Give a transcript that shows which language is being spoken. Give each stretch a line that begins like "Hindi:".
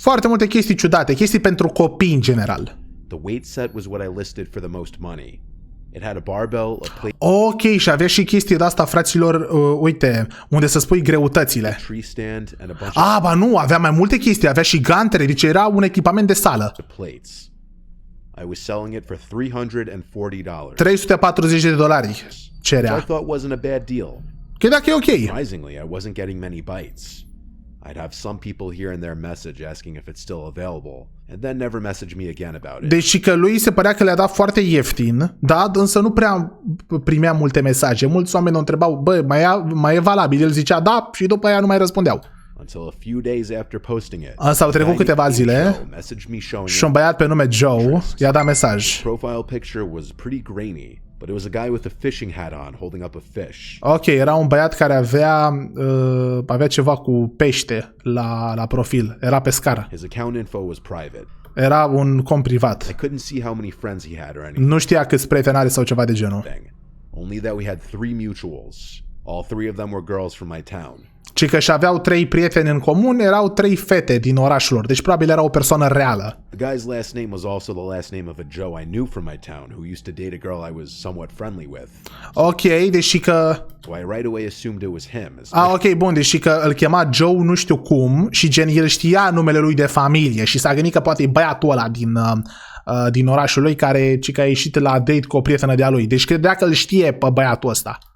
Romanian: Foarte multe chestii ciudate, chestii pentru copii în general.
English: The weight set was what I listed for the most money. It had a barbell, a plate.
Romanian: Ok, și avea și chestii de asta, fraților, uite, unde să spui greutățile. Ba nu, avea mai multe chestii, avea și gantere, deci era un echipament de sală.
English: I was selling it for $340. $340
Romanian: cerea.
English: I thought wasn't a bad deal.
Romanian: Credeam că e ok.
English: Surprisingly, I wasn't getting many bites. I'd have some people here and there message asking if it's still available, and then never message me again about it.
Romanian: Deci că lui se părea că le-a dat foarte ieftin, da, însă nu prea primea multe mesaje. Mulți oameni o întrebau, bă, mai e valabil? El zicea da și după aia nu mai răspundeau.
English: Until a few days after posting it.
Romanian: Însă au trecut câteva zile și un băiat pe nume Joe i-a dat mesaj.
English: Profile picture was pretty grainy. But it was a guy with a fishing hat on, holding up a fish.
Romanian: Ok, era un băiat care avea ceva cu pește la profil. Era pescar.
English: His account info was private.
Romanian: Era un cont privat.
English: I couldn't see how many friends he had or anything.
Romanian: Nu știa câți prieteni are sau ceva de genul.
English: Only that we had 3 mutuals. All 3 of them were girls from my town.
Romanian: Ci că și aveau 3 prieteni în comun, erau 3 fete din orașul lor, deci probabil era o persoană reală.
English: The guy's last name was also the last name of a Joe I knew from my town who used to date a girl I was somewhat friendly with.
Romanian: Ok, deci că
English: so I right away assumed it was him.
Romanian: Ok, bun, deci că îl chema Joe nu știu cum și gen el știa numele lui de familie și s-a gândit că poate e băiatul ăla din orașul lui care a ieșit la date cu o prietenă de-a lui. Deci credea că îl știe pe băiatul ăsta.